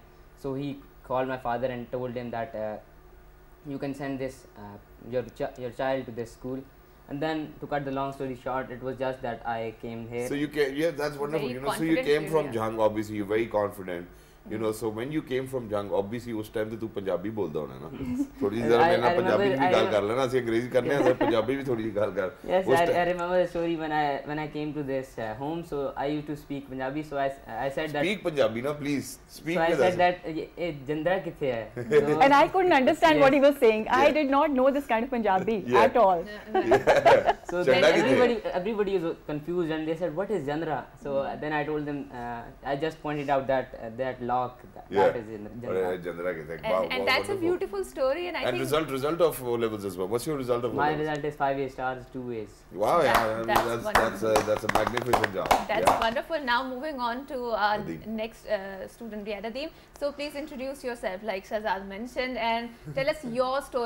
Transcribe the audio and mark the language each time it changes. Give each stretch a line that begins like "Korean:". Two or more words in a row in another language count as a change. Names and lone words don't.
English: So he called my father and told him that you can send this your child to this school. And then, to cut the long story short, it was just that I came here. So you came, yeah, that's wonderful. Very You know, so you came from confident, Jung, obviously, you're very confident. You know, so when you came from Jung, obviously,
Punjabi: ਉਸ time ਤੋ ਤੂ ਪੰਜਾਬੀ ਬੋਲਦਾ ਹੋਣਾ ਨਾ. ਥੋੜ੍ਹੀ ਸੀ ਜ਼ਰਾ ਮੇਰੇ ਨਾ ਪੰਜਾਬੀ ਵੀ ਗੱਲ ਕਰ ਲੈਣਾ, ਐਸੇ ਅੰਗਰੇਜ਼ੀ ਕਰਨੇ ਹੈਂ, ਪੰਜਾਬੀ ਵੀ ਥੋੜ੍ਹੀ ਸੀ ਗੱਲ ਕਰ.
English: Yes, I remember the story when I came to this home. So I used to speak Punjabi. So I said that. Speak Punjabi, na please. Speak So I with said us.
Punjabi: that Jandra kithe hai?
English: So And I couldn't understand what he was saying. I Yeah. did not know this kind of Punjabi Yeah. at all. So Jandra then
Punjabi: kithe hai?
English: everybody was confused, and they said, "What is Jandra?" So then I told them, I just pointed out that lock that is Jandra.
Punjabi: Jandra kithe hai?
English: Wow, And that's a beautiful story, and I And think result of O levels as well. What's your result of O My levels? result is 5 A stars, 2 A's. Wow, yeah, I mean, That's wonderful. that's a magnificent job. that's Yeah. wonderful. Now moving on to Nadeem. next student, Nadeem. So please introduce yourself, like Shahzad mentioned, and tell us your story.